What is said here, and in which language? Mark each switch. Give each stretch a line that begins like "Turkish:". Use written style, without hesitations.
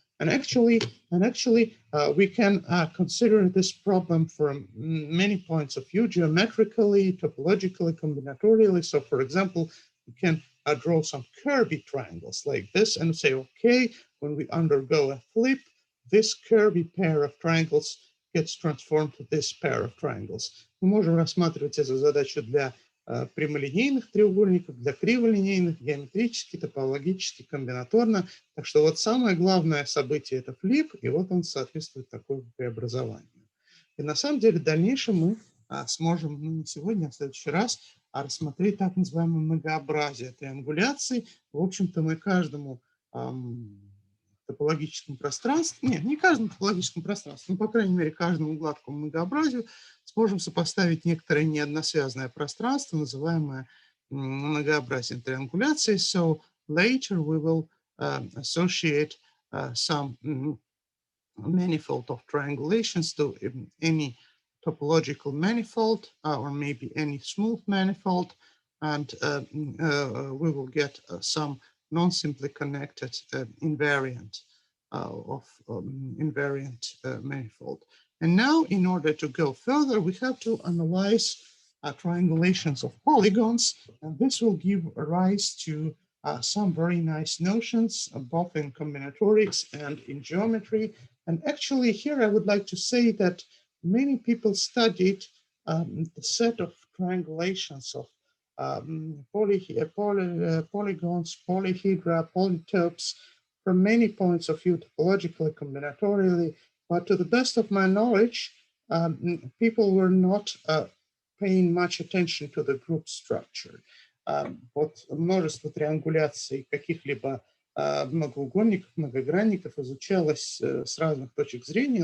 English: And actually, we can consider this problem from many points of view, geometrically, topologically, combinatorially. So, for example, we can draw some curvy triangles like this and say, okay, when we undergo a flip, this curvy pair of triangles gets transformed to this pair of triangles.
Russian: Мы можем рассматривать эту задачу для прямолинейных треугольников, для криволинейных, геометрически, топологически, комбинаторно. Так что вот самое главное событие – это флип, и вот он соответствует такому преобразованию. И на самом деле в дальнейшем мы сможем, не сегодня, а в следующий раз, рассмотреть так называемое многообразие триангуляций. В общем-то, мы каждому топологическому пространству, не каждому топологическому пространству, но, по крайней мере, каждому гладкому многообразию сможем сопоставить некоторое неодносвязанное пространство, называемое многообразием триангуляции.
English: So later we will associate some manifold of triangulations to any topological manifold or maybe any smooth manifold, and we will get some non-simply connected invariant of invariant manifold. And now, in order to go further, we have to analyze triangulations of polygons, and this will give rise to some very nice notions, both in combinatorics and in geometry. And actually, here I would like to say that many people studied the set of triangulations of polygons, polyhedra, polytopes from many points of view, topologically, combinatorially. But to the best of my knowledge, people were not paying much attention to the group structure.
Russian: Вот множество триангуляций каких-либо многоугольников, многогранников изучалось с разных точек зрения.